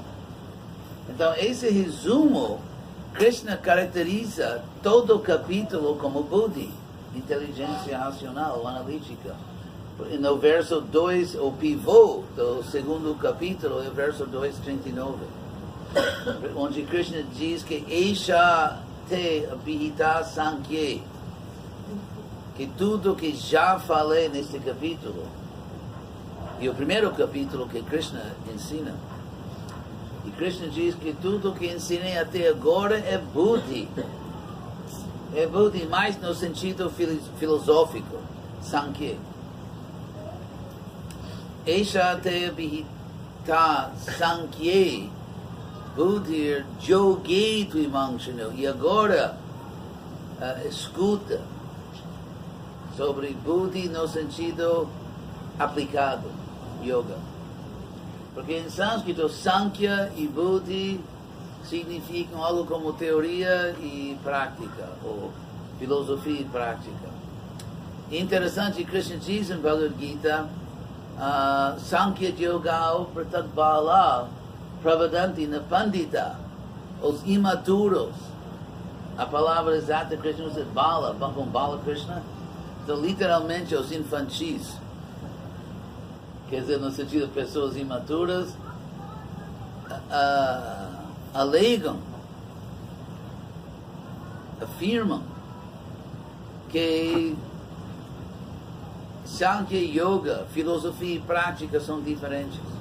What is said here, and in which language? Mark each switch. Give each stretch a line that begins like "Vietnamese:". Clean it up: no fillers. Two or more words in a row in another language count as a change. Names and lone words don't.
Portuguese: Então, esse resumo, Krishna caracteriza todo o capítulo como Buddhi, inteligência racional, analítica. No verso 2, o pivô do segundo capítulo é o verso 2:39, onde Krishna diz que
Sanskrit: Esha te abhita sankhye,
Portuguese: que tudo que já falei neste capítulo, e o primeiro capítulo que Krishna ensina, e Krishna diz que tudo que ensinei até agora é Buddhi. É Buddhi mais no sentido filosófico, Sankhya.
Sanskrit: Esha te abhita sankhye buddhir yogi tvimangshanu.
Portuguese: E agora escuta sobre Buddhi no sentido aplicado, yoga. Porque em sânscrito, Sankhya e Buddhi significam algo como teoria e prática, ou filosofia e prática. Interessante, Krishna diz em Bhagavad Gita,
Sanskrit: Sankhya Yoga Pratadbala Pravadanti na Pandita,
Portuguese: os imaturos. A palavra exata Krishna usa Bala, com Bala Krishna. Então, literalmente, os infantis. Quer dizer, no sentido de pessoas imaturas, alegam, afirmam que
Sanskrit: Sankhya Yoga,
Portuguese: filosofia e prática são diferentes.